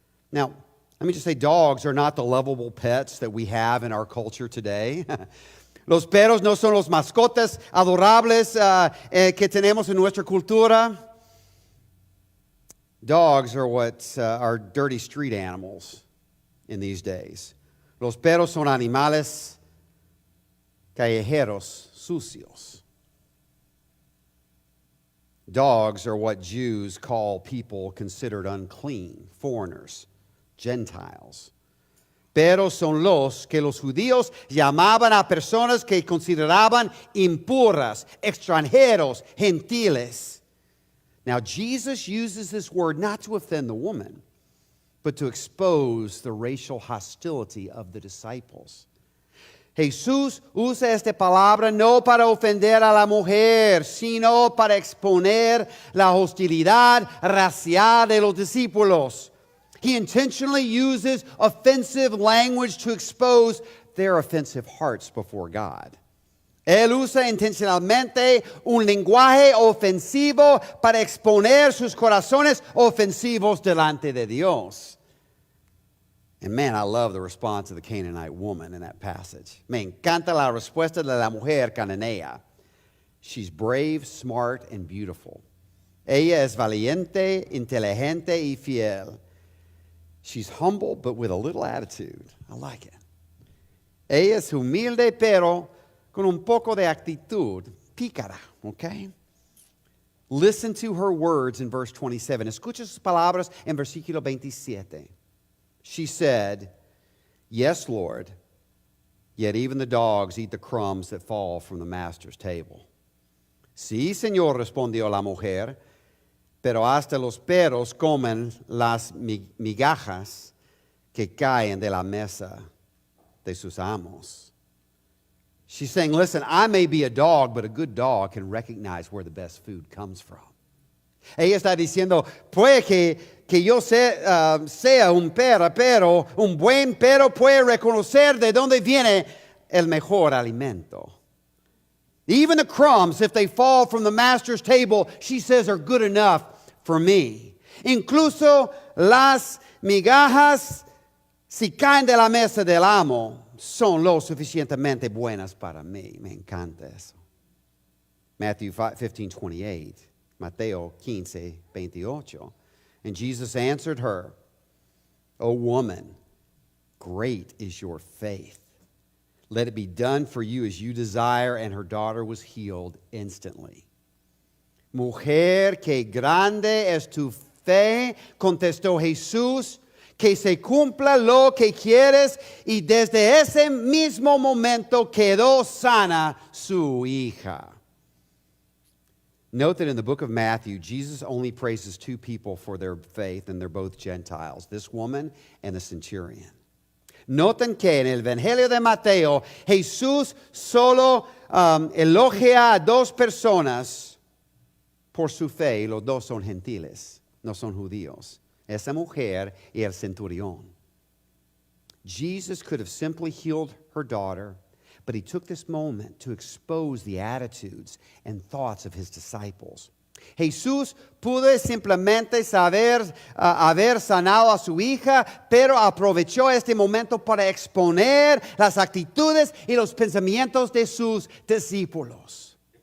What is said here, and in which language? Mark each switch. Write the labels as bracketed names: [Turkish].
[English] Now, let me just say, dogs are not the lovable pets that we have in our culture today. [Spanish] Los perros no son los mascotas adorables que tenemos en nuestra cultura. [English] Dogs are what are dirty street animals in these days. [Spanish] Los perros son animales callejeros sucios. [English] Dogs are what Jews call people considered unclean, foreigners, Gentiles. [Spanish] Perros son los que los judíos llamaban a personas que consideraban impuras, extranjeros, gentiles. [English] Now, Jesus uses this word not to offend the woman, but to expose the racial hostility of the disciples. [Spanish] Jesús usa esta palabra no para ofender a la mujer, sino para exponer la hostilidad racial de los discípulos. [English] He intentionally uses offensive language to expose their offensive hearts before God. [Spanish] Él usa intencionalmente un lenguaje ofensivo para exponer sus corazones ofensivos delante de Dios. [English] And man, I love the response of the Canaanite woman in that passage. [Spanish] Me encanta la respuesta de la mujer cananea. [English] She's brave, smart, and beautiful. [Spanish] Ella es valiente, inteligente, y fiel. [English] She's humble, but with a little attitude. I like it. [Spanish] Ella es humilde, pero con un poco de actitud. Pícara, okay? [English] Listen to her words in verse 27. [Spanish] Escucha sus palabras en versículo 27. [English] She said, yes, Lord, yet even the dogs eat the crumbs that fall from the master's table. [Spanish] Sí, Señor, respondió la mujer, pero hasta los perros comen las migajas que caen de la mesa de sus amos. [English] She's saying, listen, I may be a dog, but a good dog can recognize where the best food comes from. [Spanish] Ella está diciendo, puede que yo sea un perro, pero un buen perro puede reconocer de dónde viene el mejor alimento. [English] Even the crumbs, if they fall from the master's table, she says are good enough for me. [Spanish] Incluso las migajas, si caen de la mesa del amo, son lo suficientemente buenas para mí. Me encanta eso. Matthew 15:28. Mateo 15:28. [English] And Jesus answered her, O woman, great is your faith. Let it be done for you as you desire. And her daughter was healed instantly. [Spanish] Mujer, que grande es tu fe, contestó Jesús, que se cumpla lo que quieres. Y desde ese mismo momento quedó sana su hija. [English] Note that in the book of Matthew, Jesus only praises two people for their faith, and they're both Gentiles, this woman and the centurion. [Spanish] Noten que en el Evangelio de Mateo, Jesús solo elogia a dos personas por su fe, y los dos son gentiles, no son judíos. Esa mujer y el centurión. [English] Jesus could have simply healed her daughter But he took this moment to expose the attitudes and thoughts of his disciples. [Spanish] Jesús pudo simplemente haber sanado a su hija, pero aprovechó este momento para exponer las actitudes y los pensamientos de sus discípulos.